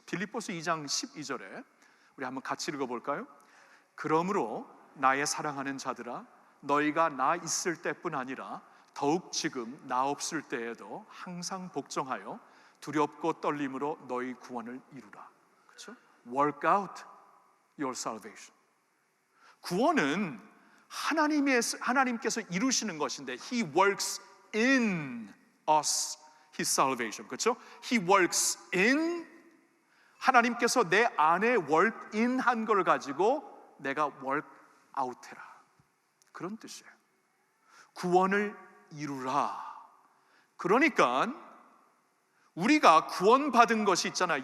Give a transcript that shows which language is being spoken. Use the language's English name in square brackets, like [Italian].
[Korean] 빌립보서 2장 12절에 우리 한번 같이 읽어볼까요? 그러므로 나의 사랑하는 자들아, 너희가 나 있을 때뿐 아니라 더욱 지금 나 없을 때에도 항상 복종하여 두렵고 떨림으로 너희 구원을 이루라. 그렇죠? [English] Work out your salvation. [Korean] 구원은 하나님께서 이루시는 것인데, [English] He works in us His salvation. [Korean] 그렇죠? [English] He works in, [Korean] 하나님께서 내 안에 [English] work in [Korean] 한 걸 가지고 내가 [English] work out [Korean] 해라. 그런 뜻이에요. 구원을 이루라. 그러니까 우리가 구원받은 것이 있잖아.